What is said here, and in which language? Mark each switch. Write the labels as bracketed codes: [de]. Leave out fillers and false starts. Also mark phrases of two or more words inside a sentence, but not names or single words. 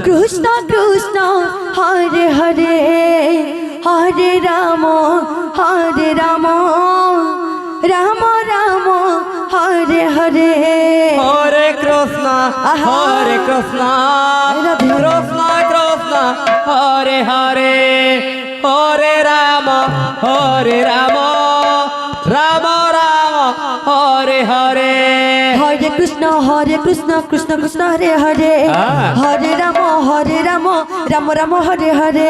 [sa] কৃষ্ণ কৃষ্ণ হরে হরে হরে রাম রাম রাম রাম হরে হরে হরে কৃষ্ণ কৃষ্ণ কৃষ্ণ কৃষ্ণ হরে হরে হরে রাম রাম রাম রাম হরে হরে হরে কৃষ্ণ কৃষ্ণ কৃষ্ণ হরে হরে হরে রাম রাম রাম হরে হরে